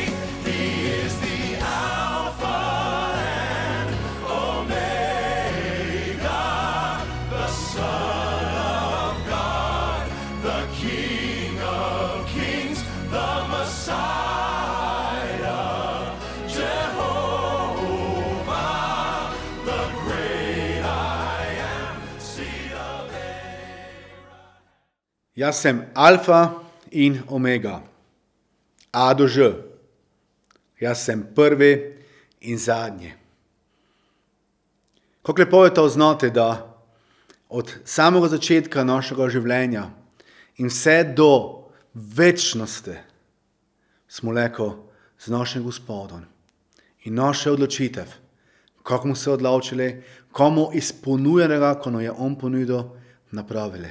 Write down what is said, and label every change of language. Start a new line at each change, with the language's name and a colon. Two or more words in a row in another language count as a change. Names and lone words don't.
English: He is the Alpha and Omega, the Son of God, the King of Kings, the Messiah, Jehovah, the great I am, seed of Abraham.
Slovenian: Jaz sem Alfa in Omega, A do Ž. Jaz sem prvi in zadnji. Kako lepo je to znati, da od samega začetka našega življenja in vse do večnosti smo leko z našim Gospodom in naše odločitev, kako smo se odločili, komu izpolnjenega, ko nam je On ponudil, napravili.